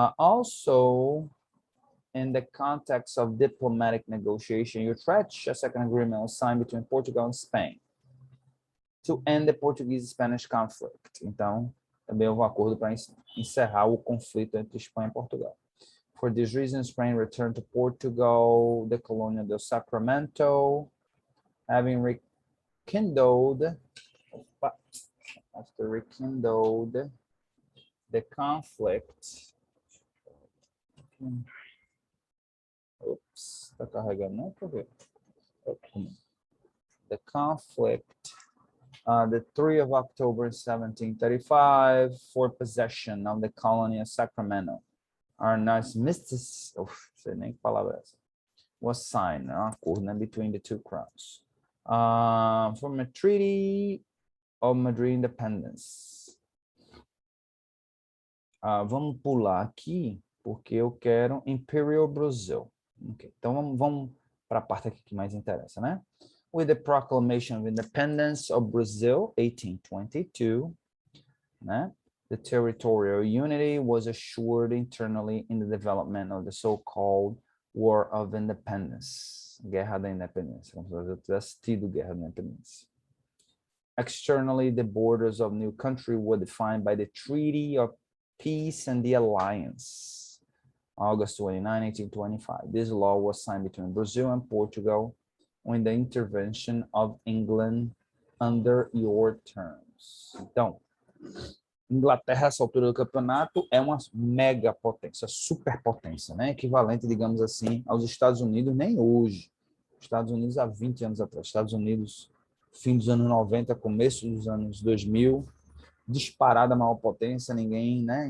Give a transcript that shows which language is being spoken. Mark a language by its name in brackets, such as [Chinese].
[English] Also, in the context of diplomatic negotiation, Utrecht, a second agreement was signed between Portugal and Spain to end the Portuguese-Spanish conflict. [Portuguese] Então, também houve um acordo para encerrar o conflito entre Espanha e Portugal. [English] For this reason, Spain returned to Portugal, the Colônia del Sacramento, having rekindled, after rekindled the conflict. [Portuguese] Oops, está carregando, não? Por quê? [English] The conflict, the 3 of October 1735, for possession of the colony of Sacramento. Armistice, [Portuguese] sei nem que palavra é essa, [English] was signed, [Portuguese] um acordo, né, [English] between the two crowns. From a treaty of Madrid Independence. [Portuguese] Vamos pular aqui, porque eu quero Imperial Brazil. Okay. Então, vamos para a parte aqui que mais interessa, né? [English] With the Proclamation of Independence of Brazil, 1822, né? The territorial unity was assured internally in the development of the so-called War of Independence, [Portuguese] Guerra da Independência, como se eu tivesse tido Guerra da Independência. [English] Externally, the borders of new country were defined by the Treaty of Peace and the Alliance, August 29, 1825. This law was signed between Brazil and Portugal when the intervention of England under your terms. [Portuguese] Então, Inglaterra, essa altura do campeonato, é uma mega potência, superpotência, né? Equivalente, digamos assim, aos Estados Unidos, nem hoje. Estados Unidos há 20 anos atrás. Estados Unidos, fim dos anos 90, começo dos anos 2000, disparada a maior potência, ninguém, né?